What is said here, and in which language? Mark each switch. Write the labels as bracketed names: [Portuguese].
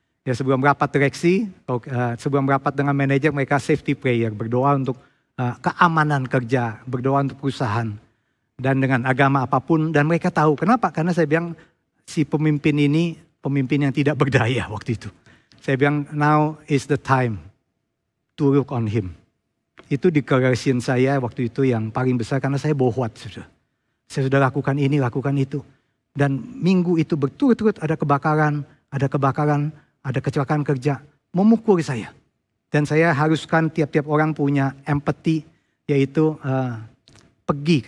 [Indonesian] Ya, sebelum rapat direksi, sebelum rapat dengan manajer, mereka safety prayer, berdoa untuk keamanan kerja, berdoa untuk perusahaan dan dengan agama apapun. Dan mereka tahu kenapa? Karena saya bilang si pemimpin ini pemimpin yang tidak berdaya waktu itu. Saya bilang, [English] now is the time to look on him. [Indonesian] Itu declaration saya waktu itu yang paling besar karena saya bohwat. Saya sudah lakukan ini, lakukan itu. Dan minggu itu berturut-turut ada kebakaran, ada kecelakaan kerja, memukul saya. Dan saya haruskan tiap-tiap orang punya empathy, yaitu pergi.